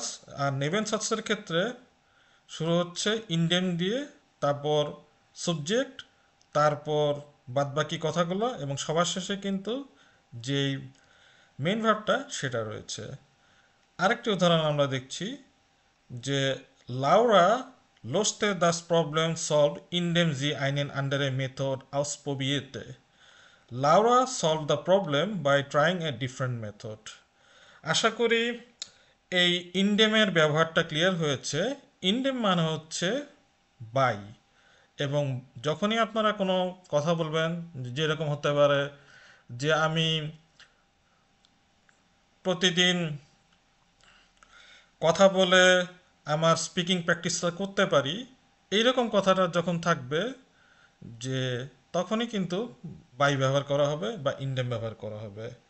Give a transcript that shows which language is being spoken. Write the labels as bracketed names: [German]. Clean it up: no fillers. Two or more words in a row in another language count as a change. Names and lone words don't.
[Bangla] আর নেবেনসাসের ক্ষেত্রে শুরু হচ্ছে ইন্ডেম দিয়ে, তারপর সাবজেক্ট, তারপর বাদবাকি কথাগুলো, এবং সবার শেষে কিন্তু যেই [English] main verbটা [Bangla] সেটা রয়েছে। আরেকটি উদাহরণ আমরা দেখছি যে [German] লাউরা löste das Problem solved indem sie einen anderen Method ausprobierte. [English] Laura solved the problem by trying a different method. [Bangla] আশা করি এই ইনডেমের ব্যবহারটা ক্লিয়ার হয়েছে। ইনডেম মানে হচ্ছে বাই, এবং যখনই আপনারা কোনো কথা বলবেন, যেরকম হতে পারে যে আমি প্রতিদিন কথা বলে আমার [English] speaking practiceটা [Bangla] করতে পারি, এইরকম কথাটা যখন থাকবে যে তখনই কিন্তু বাই ব্যবহার করা হবে বা ইনডেম ব্যবহার করা হবে।